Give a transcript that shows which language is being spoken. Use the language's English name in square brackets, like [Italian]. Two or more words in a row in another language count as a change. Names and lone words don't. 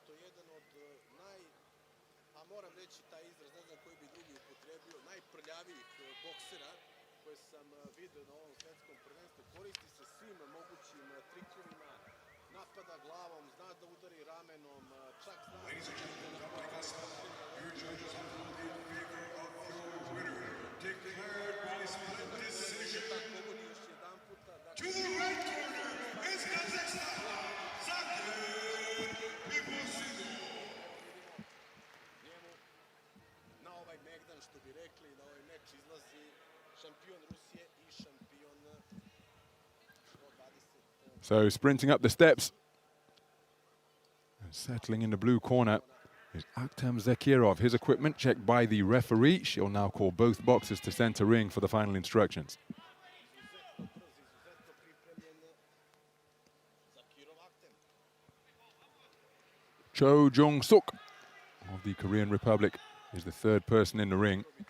[English] Ladies and gentlemen, your judges have ruled in favor of your winner, declared by split decision. To the right corner is Kazakhstan, ZAKIROV Akhtem. [Serbian] Na ovaj megdan, što bi rekli, na ovaj meč izlazi šampion Rusije I šampion 120. [English] So sprinting up the steps and settling in the blue corner is Akhtem ZAKIROV. His equipment checked by the referee. She'll now call both boxers to center ring for the final instructions. Cho Jung-suk of the Korean Republic is the third person in the ring.